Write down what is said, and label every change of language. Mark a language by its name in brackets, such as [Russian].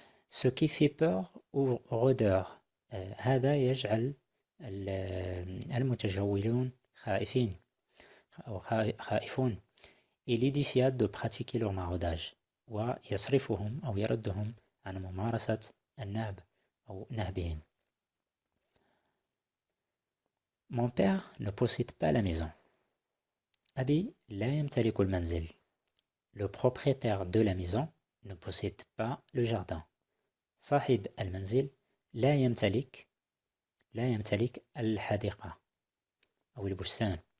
[French] ce qui fait peur ou rôdeur. [Arabic] هذا يجعل المتجولون خائفين أو خائفون. [French] il est dissuade de pratiquer leur maraudage [Arabic] ويصرفهم أو يردهم عن ممارسة النهب أو نهبهم. [French] Mon père ne possède pas la maison. [Arabic] أبي لا يمتلك المنزل. [French] Le propriétaire de la maison ne possède pas le jardin. [Arabic] صاحب المنزل لا يمتلك الحديقة أو البستان.